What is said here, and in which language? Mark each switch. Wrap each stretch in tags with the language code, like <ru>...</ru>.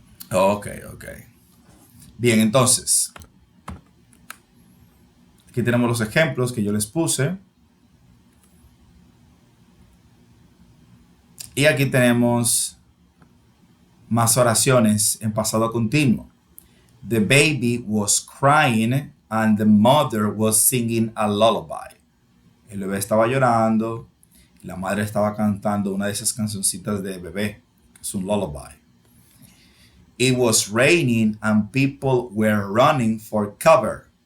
<es>Ok. Bien, entonces, aquí tenemos los ejemplos que yo les puse. Y aquí tenemos más oraciones en pasado continuo.</es> <en>The baby was crying and the mother was singing a lullaby.</en> <es>El bebé estaba llorando y la madre estaba cantando una de esas cancioncitas de bebé, que es un lullaby.</es> <en>It was raining and people were running for cover.</en>